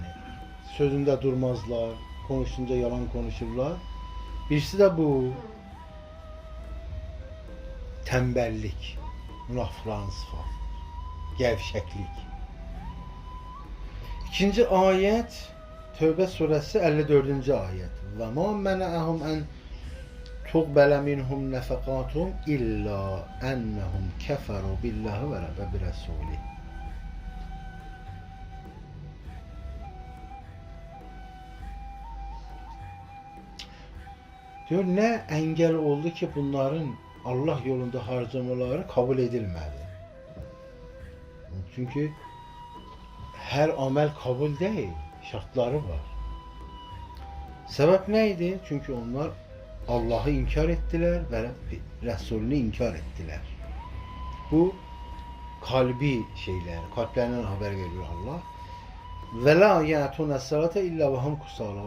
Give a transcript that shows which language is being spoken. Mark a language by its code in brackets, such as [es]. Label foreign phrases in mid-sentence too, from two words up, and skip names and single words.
[tr] Sözünde durmazlar, konuşunca yalan konuşurlar. Birisi de bu tembellik, münafıkların sıfatı, gevşeklik. [az] İkinci ayet Tövbə surəsi 54-cü ayət. [ar] وما منعهم أن تقبل منهم نفقاتهم إلا أنهم كفروا بالله وبرسوله. [tr] Diyor, nə əngəl oldu ki, bunların Allah yolunda harcamaları kabul edilmədi. Çünki hər amel kabul değil, şartları var. Sebep neydi? Çünkü onlar Allah'ı inkar ettiler ve Resulünü inkar ettiler. Bu kalbi şeyler, kalplerinden haber veriyor Allah. [ar] ولا يأتون الصلاة إلا وهم كسالى.